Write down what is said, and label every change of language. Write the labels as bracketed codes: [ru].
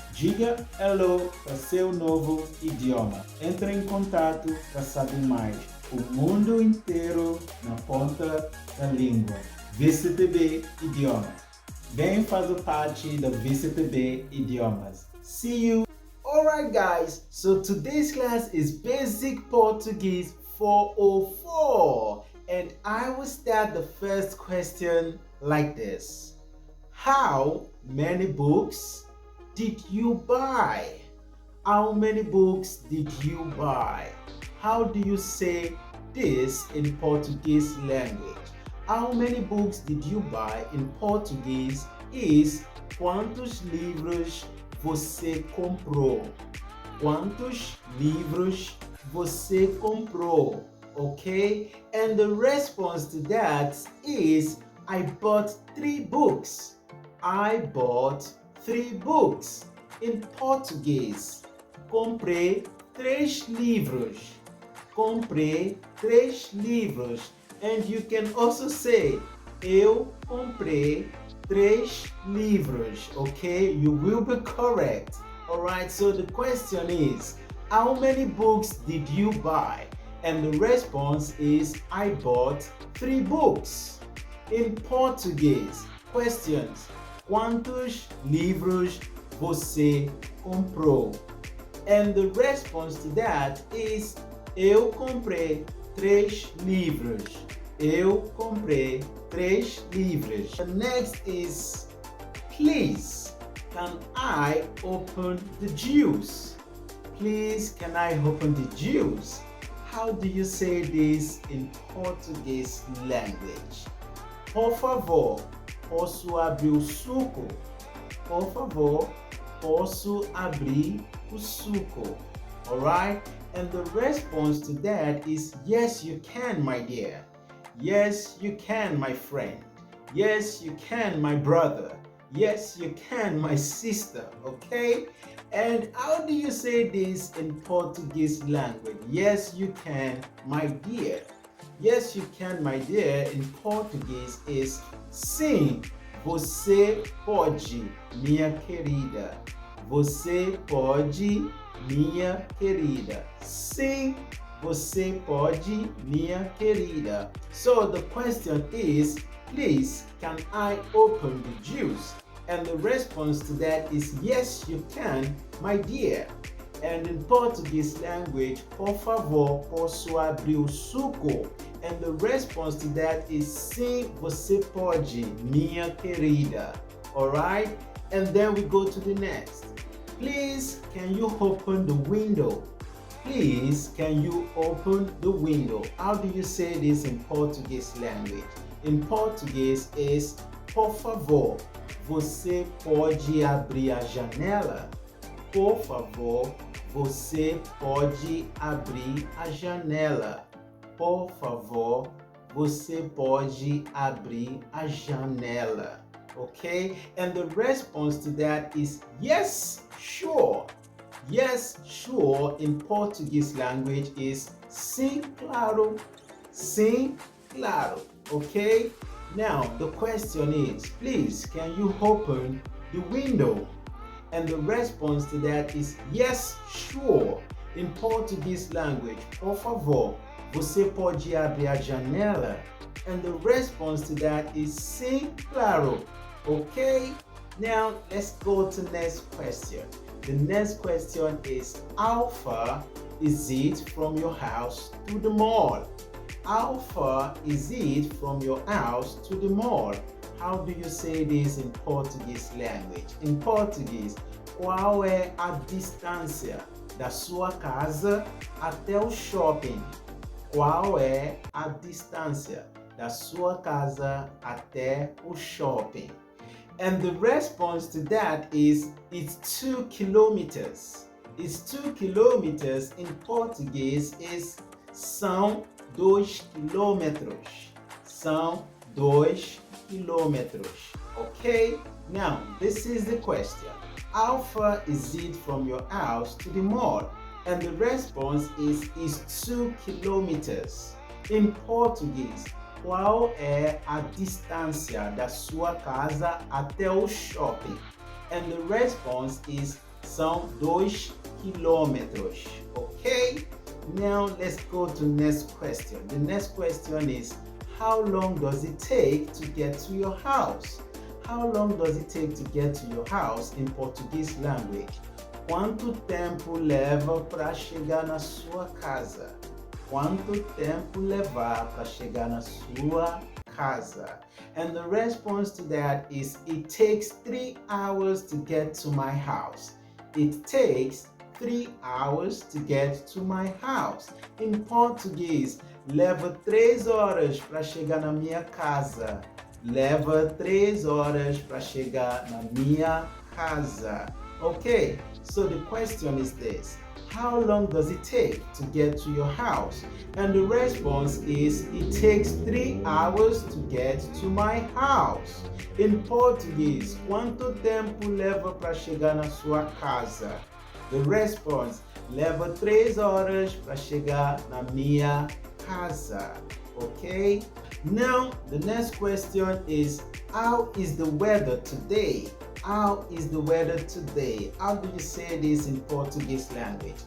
[pt] Diga hello para seu novo idioma. Entre em contato para saber mais. O mundo inteiro na ponta da língua. VCTB Idiomas. Vem fazer parte da VCTB Idiomas. [en] See you! Alright guys, so today's class is Basic Portuguese 404 and I will start the first question like this. How many books did you buy? How many books did you buy? How do you say this in Portuguese language? How many books did you buy in Portuguese is [pt] quantos livros você comprou? Quantos livros você comprou? [en] Okay? And the response to that is I bought 3 books. I bought 3 books. [pt] In Português, comprei 3 livros. Comprei 3 livros. [en] And you can also say, [pt] eu comprei 3 livros. [en] Okay? You will be correct. Alright, so the question is, how many books did you buy? And the response is, I bought 3 books. In Português, questions. [pt] Quantos livros você comprou? [en] And the response to that is, [pt] eu comprei 3 livros. Eu comprei 3 livros. [en] The next is, please, can I open the juice? Please, can I open the juice? How do you say this in Portuguese language? [pt] Por favor, posso abrir o suco? Por favor, posso abrir o suco? [en] Alright? And the response to that is, yes, you can, my dear. Yes, you can, my friend. Yes, you can, my brother. Yes, you can, my sister. Okay? And how do you say this in Portuguese language? Yes, you can, my dear. Yes, you can, my dear, in Português is [pt] sim, você pode, minha querida. Você pode, minha querida. Sim, você pode, minha querida. [en] So the question is, please, can I open the juice? And the response to that is, yes, you can, my dear. And in Portuguese language, [pt] por favor, posso abrir o suco? [en] And the response to that is, [pt] sim, você pode, minha querida. [en] Alright? And then we go to the next. Please, can you open the window? Please, can you open the window? How do you say this in Portuguese language? In Portuguese is, [pt] Por favor, você pode abrir a janela? Por favor, você pode abrir a janela. Por favor, você pode abrir a janela. [en] Okay? And the response to that is yes, sure. Yes, sure in Portuguese language is [pt] sim, claro. Sim, claro. [en] Okay? Now, the question is, please, can you open the window? And the response to that is yes, sure. In Portuguese language, [pt] por favor, você pode abrir a janela? [en] And the response to that is [pt] sim, claro. [en] Okay? Now, let's go to the next question. The next question is, how far is it from your house to the mall? How far is it from your house to the mall? How do you say this in Portuguese language? [pt] In Português, qual é a distância da sua casa até o shopping? Qual é a distância da sua casa até o shopping? [en] And the response to that is, it's 2 kilometers. It's 2 kilometers in Português is [pt] são 2 quilômetros. São 2 quilômetros. Okay? [en] Now, this is the question. How far is it from your house to the mall? And the response is 2 kilometers. [pt] In Português, qual é a distância da sua casa até o shopping? [en] And the response is [pt] são 2 quilômetros. [en] Okay? Now let's go to the next question. The next question is, how long does it take to get to your house? How long does it take to get to your house in Portuguese language? [pt] Quanto tempo leva para chegar na sua casa? Quanto tempo levar para chegar na sua casa? [en] And the response to that is, it takes 3 hours to get to my house. It takes 3 hours to get to my house. [pt] In Português, leva 3 horas para chegar na minha casa. Leva 3 horas para chegar na minha casa. [en] Okay, so the question is this. How long does it take to get to your house? And the response is, it takes 3 hours to get to my house. [pt] In Português, quanto tempo leva para chegar na sua casa? [en] The response, [pt] leva 3 horas para chegar na minha casa. [en] Okay? Now, the next question is, how is the weather today? How is the weather today? How do you say this in Portuguese language?